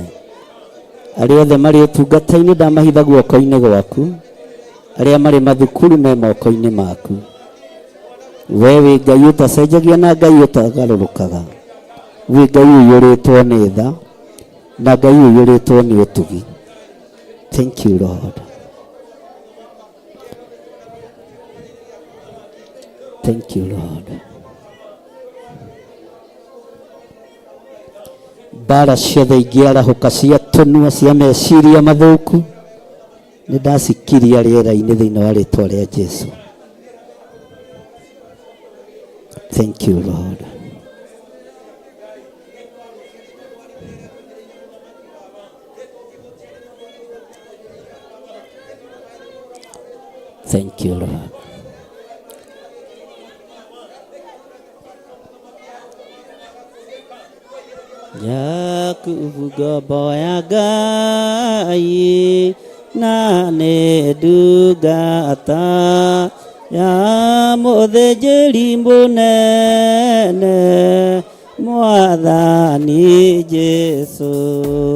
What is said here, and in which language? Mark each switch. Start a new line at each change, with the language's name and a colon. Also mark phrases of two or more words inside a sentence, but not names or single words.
Kikuyu: Arĩa othe marĩ ũtungata-inĩ ndamahitha guoko-inĩ gwaku. Arĩa marĩ mathukuru me moko-inĩ maku. Wee wĩ Ngai ũtacenjagia na Ngai ũtagarũrũkaga. Wĩ Ngai ũiyũrĩtwo nĩ tha na Ngai ũiyũrĩtwo nĩ ũtugi.
English: Thank you, Lord. Thank you, Lord.
Kikuyu: Bara ciothe ingĩarahũka cia tũnua cia meciria mathũku nĩ ndacikiria rĩera-inĩ thĩinĩ wa rĩtwa rĩa Jesu.
English: Thank you, Lord. Thank you, Lord.
Kikuyu: Yakubu gobo ya Ngai na nĩ ndungata ya mũthĩnjĩri mũnene Mwathani Jesu.